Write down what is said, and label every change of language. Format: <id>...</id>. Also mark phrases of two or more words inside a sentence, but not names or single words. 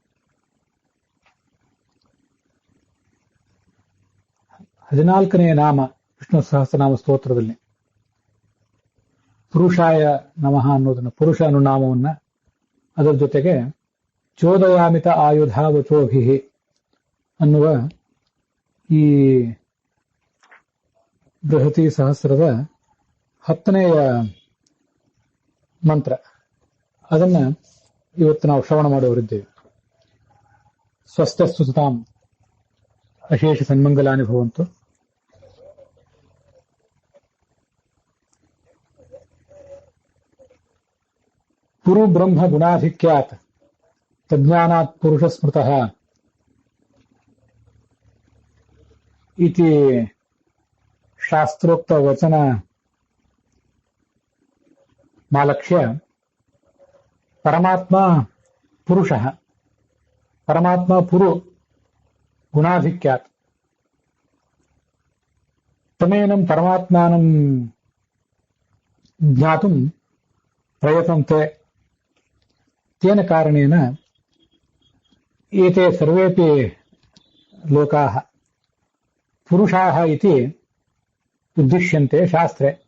<kn>14ನೇ ನಾಮ ವಿಷ್ಣು ಸಹಸ್ರನಾಮ ಸ್ತೋತ್ರದಲ್ಲಿ</kn> <sa>ಪುರುಷಾಯ ನಮಃ</sa> <kn>ಅನ್ನೋದನ್ನ, ಪುರುಷ ಅನ್ನೋ ನಾಮವನ್ನ, ಅದರ ಜೊತೆಗೆ</kn> <sa>ಚೋದಯಾಮಿತ ಆಯುಧಾವಚೋಭಿಃ</sa> <kn>ಅನ್ನುವ ಈ ಬೃಹತಿ ಸಹಸ್ರದ 10ನೇಯ ಮಂತ್ರ, ಅದನ್ನ ಇವತ್ತು ನಾವು ಶ್ರವಣ ಮಾಡುವರಿದ್ದೇವೆ.</kn> <sa>ಸ್ವಸ್ಥಸ್ತು ಸತಾಂ ಅಶೇಷ ಸನ್ಮಂಗಲಾನಿ ಭವಂತು. ಪುರು ಬ್ರಹ್ಮ ಗುಣಾಧಿಕ್ಯಾತ್ ತಜ್ಞಾನಾತ್ ಪುರುಷ ಸ್ಮೃತಃ ಇತಿ ಶಾಸ್ತ್ರೋಕ್ತ ವಚನ ಮಾಲಕ್ಷ್ಯ ಪರಮಾತ್ಮ ಪುರುಷಃ, ಪರಮಾತ್ಮ ಪುರು ಗುಣಾಧಿಕ್ಯಾತ್ ತಮೇನಂ ಪರಮಾತ್ಮಾನಂ ಜ್ಞಾತುಂ ಪ್ರಯತಂತೆ. ತೇನ ಕಾರಣೇನ ಏತೆ ಸರ್ವೇಪಿ ಲೋಕಾಃ ಪುರುಷಾಃ ಇತಿ ಉದ್ದಿಶ್ಯಂತೆ ಶಾಸ್ತ್ರೆ.</sa>